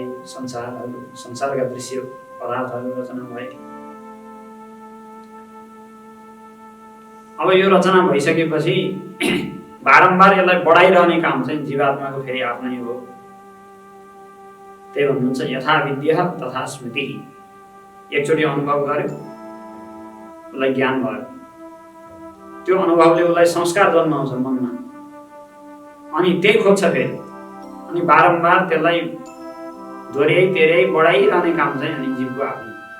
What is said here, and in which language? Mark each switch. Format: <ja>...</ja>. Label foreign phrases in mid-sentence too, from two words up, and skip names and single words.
<ne>संसारका दृश्य पदार्थहरू रचना भए। अब यो रचना भइसकेपछि बारम्बार यसलाई बढाइरहने काम चाहिँ जीवात्माको फेरि आफ्नै हो। त्यही भन्नुहुन्छ,</ne> <sa>यथा विद्या तथा स्मृति।</sa> <ne>एकचोटि अनुभव गर्यो, उसलाई ज्ञान भयो, त्यो अनुभवले उसलाई संस्कार जन्माउँछ मनमा, अनि त्यही खोज्छ फेरि, अनि बारम्बार त्यसलाई दोहोऱ्याइ बढाइरहने काम चाहिँ अनि जीवको आफ्नो।</ne>